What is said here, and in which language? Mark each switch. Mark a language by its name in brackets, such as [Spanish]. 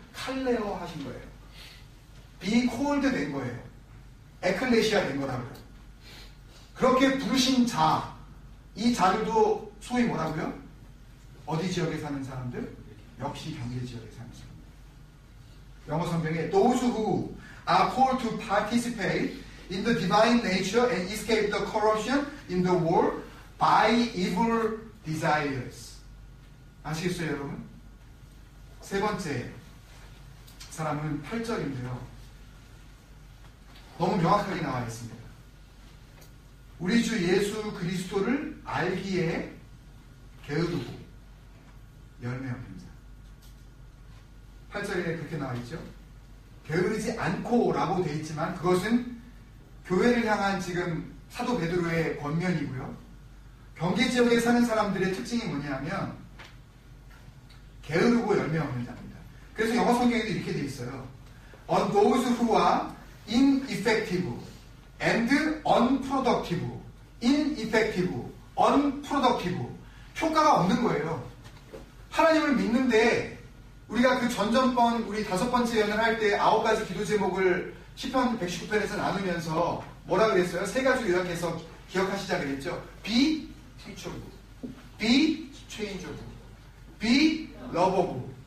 [Korean] 칼레어 하신 거예요. [English] be called [Korean] 된 거예요. 에클레시아 된 거라고요. 그렇게 부르신 자, 이 자들도 소위 뭐라고요? 어디 지역에 사는 사람들? 역시 경계 지역에 사는 사람들. 영어 성경에 [English] those who are called to participate in the divine nature and escape the corruption in the world by evil desires. [Korean] 아시겠어요, 여러분? 세 번째 사람은 8절인데요. 너무 명확하게 나와 있습니다. 우리 주 예수 그리스도를 알기에 게으르고 열매 없는 자. 8절에 그렇게 나와 있죠. 게으르지 않고 라고 되어 있지만 그것은 교회를 향한 지금 사도 베드로의 권면이고요. 경계 지역에 사는 사람들의 특징이 뭐냐면 게으르고 열매 없는 자입니다. 그래서 영어 성경에도 이렇게 되어 있어요. [English] On those who are ineffective and unproductive. ineffective, unproductive. [Korean] 효과가 없는 거예요. 하나님을 믿는데 우리가 그 전전번 우리 5번째 연을 할 때 9가지 기도 제목을 시편 119편에서 나누면서 뭐라 그랬어요? 3가지로 요약해서 기억하시자 그랬죠. [English] Be teachable, be changeable, be lovable.